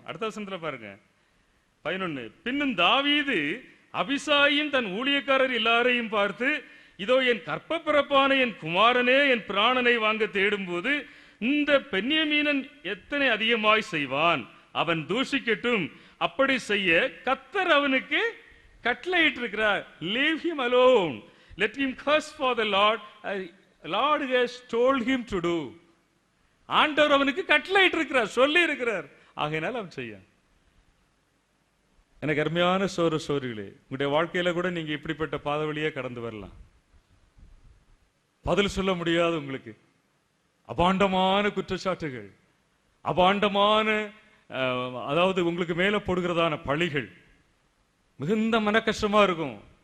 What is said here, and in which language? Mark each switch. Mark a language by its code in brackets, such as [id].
[ta] அடுத்த வசனத்துல பாருங்க 11. பின்னும் தாவீது அபிசாயின் தன் ஊழியக்காரர் எல்லாரையும் பார்த்து, இதோ என் கற்ப பிறப்பான என் குமாரனே என் பிராணனை வாங்க தேடும் போது இந்த பென்யமீனன் எத்தனை அதிகமாய் செய்வான், அவன் தூஷிக்கட்டும், அப்படி செய்ய கர்த்தர் அவனுக்கு கட்டளையிட்டு இருக்கிறார். [en] Leave him alone, let him curse for the Lord, Lord has told him to do. [ta] ஆண்டவர் அவனுக்கு கட்டளையிட்டு இருக்கிறார், சொல்லி இருக்கிறார், ஆகையினால் அவன் செய்ய. எனக்கு அருமையான சோதரிகளே, உங்களுடைய வாழ்க்கையில கூட நீங்க இப்படிப்பட்ட பாதை வழியே கடந்து வரலாம். பதில் சொல்ல முடியாது உங்களுக்கு அபாண்டமான குற்றச்சாட்டுகள், அபாண்டமான அதாவது உங்களுக்கு மேல போடுகிறதான பழிகள் மிகுந்த மன கஷ்டமா இருக்கும்.